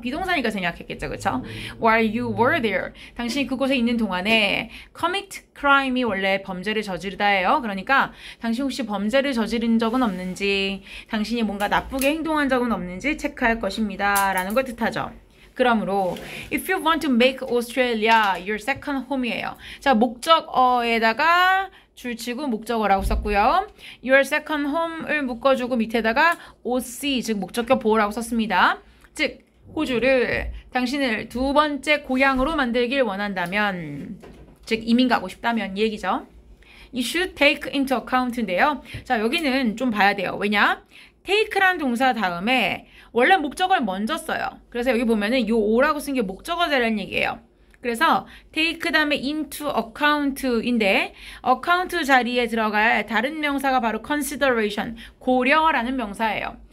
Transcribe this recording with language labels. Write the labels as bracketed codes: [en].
[ko] 비동사니까 생략했겠죠. 그쵸? [en] While you were there. [ko] 당신이 그곳에 있는 동안에 [en] commit crime [ko] 이 원래 범죄를 저지르다예요. 그러니까 당신 혹시 범죄를 저지른 적은 없는지, 당신이 뭔가 나쁘게 행동한 적은 없는지 체크할 것입니다. 라는 걸 뜻하죠. [en] 그러므로 if you want to make Australia your second home이에요. [ko] 자, 목적어에다가 줄치고 목적어라고 썼고요. [en] Your second home [ko] 을 묶어주고 밑에다가 OC, 즉 목적격 보호라고 썼습니다. 즉 호주를 당신을 두 번째 고향으로 만들길 원한다면, 즉 이민 가고 싶다면 이 얘기죠. [en] You should take into account인데요. [ko] 자, 여기는 좀 봐야 돼요. 왜냐? take란 동사 다음에 원래 목적어를 먼저 써요. 그래서 여기 보면은 요 o라고 쓴 게 목적어라는 얘기예요. 그래서 take 다음에 into account인데 account 자리에 들어갈 다른 명사가 바로 consideration, 고려라는 명사예요.